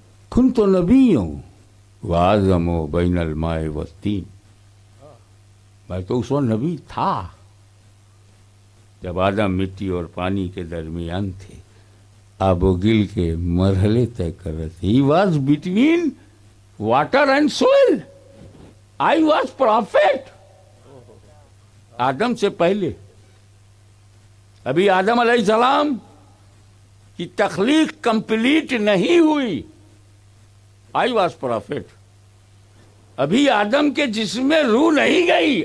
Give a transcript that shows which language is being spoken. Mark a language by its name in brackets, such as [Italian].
[Arabic] كنت نبيا وآدم بين الماء والطين. [Urdu] میں تو اس وقت نبی تھا جب آدم مٹی اور پانی کے درمیان تھے, آب و گل کے مرحلے طے کر رہے تھے. [English] He was between water and soil. I was prophet. [Urdu] آدم سے پہلے, ابھی آدم علیہ السلام کی تخلیق کمپلیٹ نہیں ہوئی. [English] I was prophet. [Urdu] ابھی آدم کے جسم میں روح نہیں گئی.